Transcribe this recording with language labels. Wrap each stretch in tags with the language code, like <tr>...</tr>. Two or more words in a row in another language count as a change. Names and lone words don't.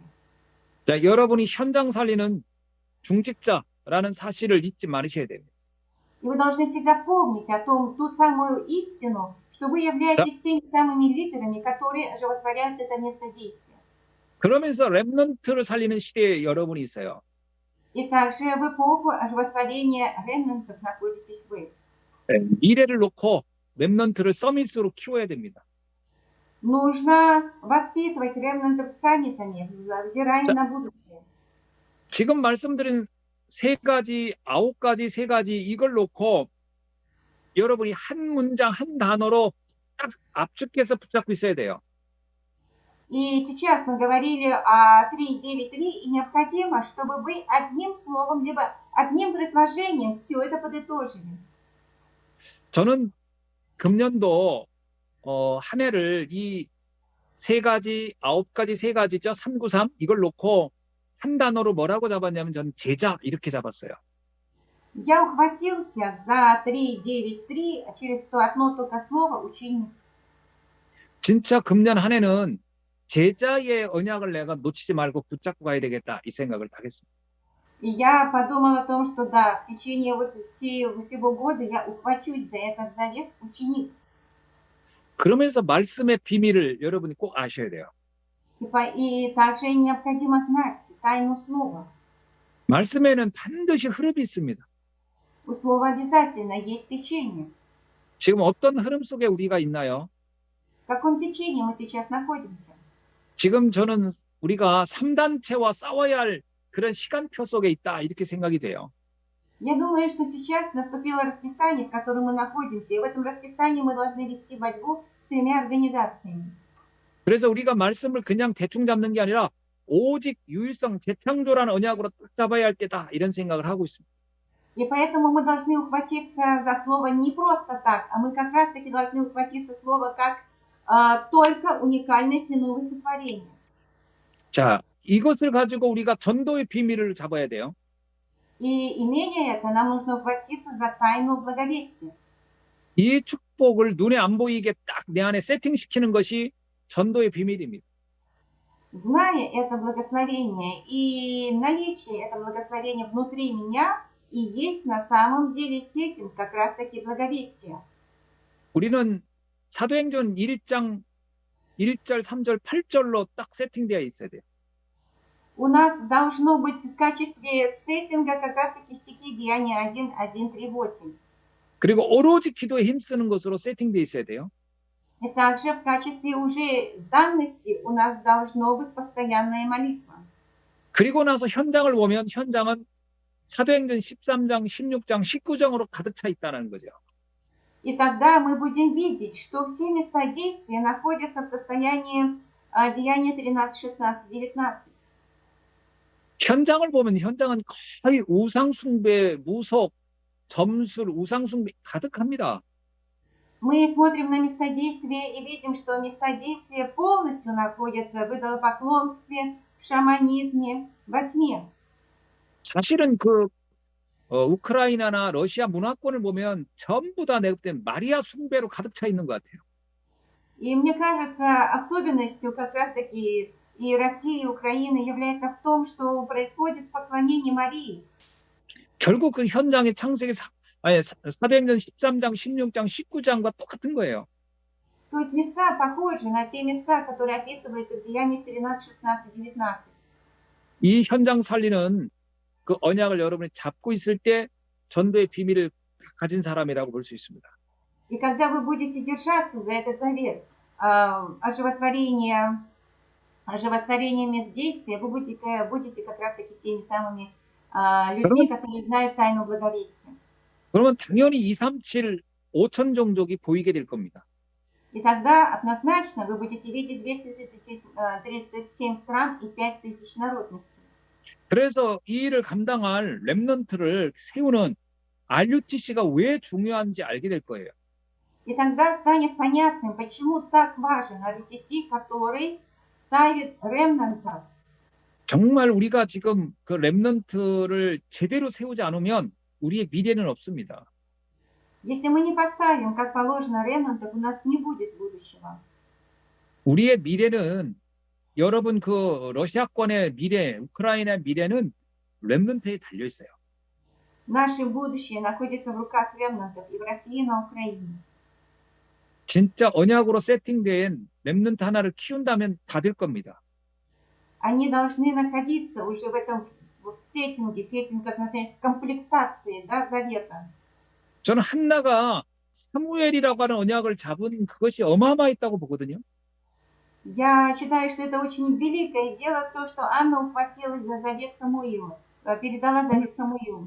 <ko>자, 여러분이 현장 살리는 중직자라는 사실을 잊지 말으셔야 됩니다.</ko> <ru>И вы должны всегда помнить о том, ту самую истину, что вы являетесь теми самыми лидерами, которые оживотворяют это местодействие.</ru> <ko>그러면서 렘넌트를 살리는 시대에 여러분이 있어요.</ko> <ru>И также в эпоху оживотворения ремнантов находитесь вы.</ru> <ko>미래를 놓고 렘넌트를 서밋으로 키워야 됩니다.</ko> <ru>Нужно воспитывать ремнантов саммитами, взирая на будущее.</ru> <ko>지금 말씀드린 3가지, 9가지, 3가지 이걸 놓고 여러분이 한 문장, 한 단어로 딱 압축해서 붙잡고 있어야 돼요.</ko> <ru>И сейчас мы говорили о 3.9.3, и необходимо, чтобы вы одним словом, либо одним предложением все это подытожили.</ru> <ko>저는 금년도 한 해를 이 3가지, 9가지, 3가지죠. 393 이걸 놓고 한 단어로 뭐라고 잡았냐면 저는 제자 이렇게 잡았어요.</ko> <ru>Я ухватился за 3.9.3 через то одно только слово ученик.</ru> <ko>진짜 금년 한 해는 제자의 언약을 내가 놓치지 말고 붙잡고 가야 되겠다 이 생각을 하겠습니다.</ko> <ru>И я подумал о том, что да, в течение всего года я ухвачусь за этот завет ученик.</ru> <ko>그러면서 말씀의 비밀을 여러분이 꼭 아셔야 돼요.</ko> <ru>И также необходимо знать тайну слова.</ru> <ko>말씀에는 반드시 흐름이 있습니다.</ko> <ru>У слова обязательно есть течение.</ru> <ko>지금 어떤 흐름 속에 우리가 있나요?</ko> <ru>В каком течении мы сейчас находимся?</ru> <ko>지금 저는 우리가 3단체와 싸워야 할 그런 시간표 속에 있다 이렇게 생각이 돼요.</ko> <ru>Я думаю, что сейчас наступило расписание, в котором мы находимся, и в этом расписании мы должны вести борьбу с 3 организациями.</ru> <ko>그래서 우리가 말씀을 그냥 대충 잡는 게 아니라 오직 유일성 재창조라는 언약으로 딱 잡아야 할 때다 이런 생각을 하고 있습니다.</ko> <ru>И поэтому мы должны ухватиться за слово не просто так, а мы как раз-таки должны ухватиться слово как только уникальность и новое сотворение.</ru> <ko>자, 이것을 가지고 우리가 전도의 비밀을 잡아야 돼요.</ko> <ru>И имея это, нам нужно ухватиться за тайну благовестия.</ru> <ko>이 축복을 눈에 안 보이게 딱 내 안에 세팅시키는 것이 전도의 비밀입니다.</ko> <ru>Зная это благословение и наличие этого благословения внутри меня, и есть на самом деле сеттинг как раз-таки благовестия.</ru> <ko>우리는 사도행전 1장 1절, 3절, 8절로 딱 세팅되어 있어야 돼요.</ko> <ru>У нас должно быть в качестве сеттинга как раз-таки стихи Деяния 1, 1, 3, 8.</ru> <ko>그리고 오로지 기도에 힘쓰는 것으로 세팅되어 있어야 돼요.</ko> <ru>И также в качестве уже данности у нас должно быть постоянная молитва.</ru> <ko>그리고 나서 현장을 보면 현장은 사도행전 13장, 16장, 19장으로 가득 차 있다는 거죠.</ko> <ru>И тогда мы будем видеть, что все места действия находятся в состоянии Деяния 13, 16, 19.</ru> <ko>현장을 보면 현장은 거의 우상숭배, 무속, 점술, 우상숭배 가득합니다.</ko> <ru>Мы смотрим на места действия и видим, что места действия полностью находятся в идолопоклонстве, в шаманизме, во тьме.</ru> <ko>사실은 우크라이나나 러시아 문화권을 보면 전부 다 내가 볼 땐 마리아 숭배로 가득 차 있는 것 같아요.</ko> <ru>И мне кажется, особенностью как раз-таки и России, и Украины является в том, что происходит поклонение Марии.</ru> <ko>결국 그 현장의 창세기 사도행전 13장, 16장, 19장과 똑같은 거예요.</ko> <ru>То есть места похожи на те места, которые описываются в Деяниях 13, 16, 19.</ru> <ko>이 현장 살리는 그 언약을 여러분이 잡고 있을 때 전도의 비밀을 가진 사람이라고 볼 수 있습니다.</ko> <ru>И когда вы будете держаться за этот завет, оживотворение мест действия, вы будете как раз-таки теми самыми людьми, которые знают тайну благовестия.</ru> <ko>그러면 당연히 237 5천 종족이 보이게 될 겁니다.</ko> <ru>И тогда однозначно вы будете видеть 237 стран и 5000 народностей.</ru> <ko>그래서 이 일을 감당할 렘넌트를 세우는 RUTC가 왜 중요한지 알게 될 거예요.</ko> <ru>И тогда станет понятным, почему так важен RUTC, который ставит ремнантов.</ru> <ko>정말 우리가 지금 그 렘넌트를 제대로 세우지 않으면 우리의 미래는 없습니다.</ko> <ru>Если мы не поставим, как положено, ремнантов, у нас не будет будущего.</ru> <ko>우리의 미래는 여러분 그 러시아권의 미래, 우크라이나의 미래는 렘넌트에 달려 있어요.</ko> <ru>Наше будущее находится в руках ремнантов и в России, и на Украине.</ru> <ko>진짜 언약으로 세팅된 렘넌트 하나를 키운다면 다 될 겁니다.</ko> <ru>Они должны находиться уже в этом сеттинге, как называется, комплектации, да, завета.</ru> <ko>저는 한나가 사무엘이라고 하는 언약을 잡은 그것이 어마어마했다고 보거든요.</ko> <ru>Я считаю, что это очень великое дело, то, что Анна ухватилась за завет Самуила, передала завет Самуилу.</ru>